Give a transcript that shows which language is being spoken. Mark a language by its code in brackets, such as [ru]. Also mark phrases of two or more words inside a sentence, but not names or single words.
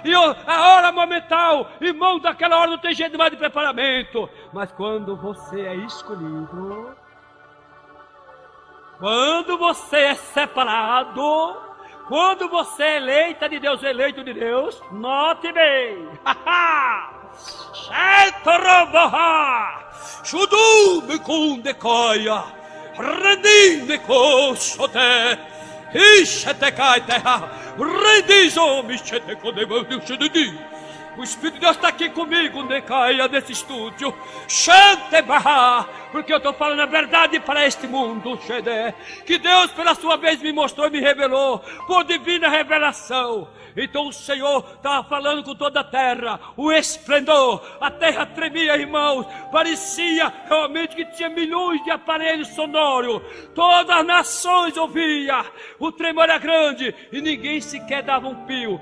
[pt] E a hora momental, irmão, daquela hora não tem jeito mais de preparamento. Mas quando você é escolhido, quando você é separado, quando você é eleita de Deus, eleito de Deus, note bem. Chudu me kundekoia, rendi me kosote, ishete kaiteha, rendizo me chete kodemo shududi. O Espírito de Deus está aqui comigo, Necaia, nesse estúdio. Shante Barra, porque eu estou falando a verdade para este mundo, Shede, que Deus, pela sua vez, me mostrou e me revelou, por divina revelação. Então o Senhor estava falando com toda a terra, o esplendor, a terra tremia, irmãos, parecia realmente que tinha milhões de aparelhos sonoros, todas as nações ouviam, o tremor era grande e ninguém sequer dava um pio.